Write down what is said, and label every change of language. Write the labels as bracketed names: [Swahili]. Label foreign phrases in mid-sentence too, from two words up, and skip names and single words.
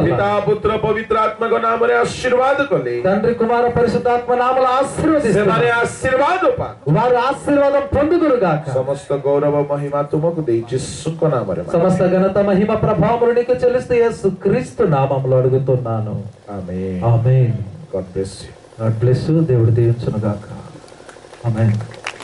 [Odia] ପିତା పుତ୍ର ପବିତ୍ର ଆତ୍ମାଙ୍କ ନାମରେ ଆଶୀର୍ବାଦ କଲେ [Telugu] తండ్రి కుమార పరిశుద్ధాత్మ నామములో ఆశీర్వదిస్తున్నాను. [Odia] ସେମାନେ ଆଶୀର୍ବାଦ ପା [Telugu] వారు ఆశీర్వాదం పొందుదురు గాక. [Odia] ସମସ୍ତ ଗୌରବ ମହିମା ତୁମକୁ ଦେଇ ଯୀଶୁଙ୍କ ନାମରେ [Telugu] సమస్త ఘనత మహిమ ప్రభావములు నీకు చెల్లిస్తూ యేసుక్రీస్తు నామములో అడుగుతున్నాను. ఆమేన్ ఆమేన్. [English] God bless you. God bless you. [Telugu] దేవుడు దీవించును గాక. ఆమేన్.